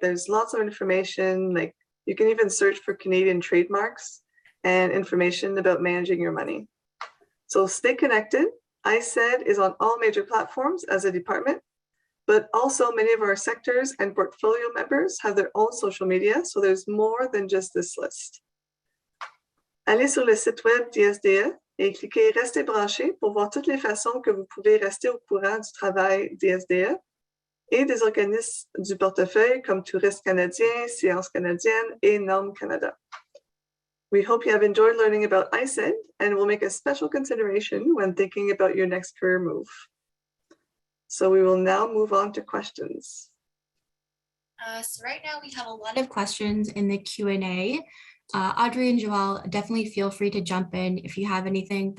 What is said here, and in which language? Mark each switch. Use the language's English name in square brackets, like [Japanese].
[English] There's lots of information, like you can even search for Canadian trademarks and information about managing your money. So stay connected. ISED is on all major platforms as a department, but also many of our sectors and portfolio members have their own social media. So there's more than just this list. [French] Allez sur le site web d'ISDE et cliquez Restez branché pour voir toutes les façons que vous pouvez rester au courant du travail d'ISDE et des organismes du portefeuille comme Tourisme canadien, Sciences canadiennes et Normes Canada. [English] We hope you have enjoyed learning about ISED and will make a special consideration when thinking about your next career move. So we will now move on to questions. So right now we have a lot of questions in the Q&A. Audrey and Joelle, definitely feel free to jump in if you have anything.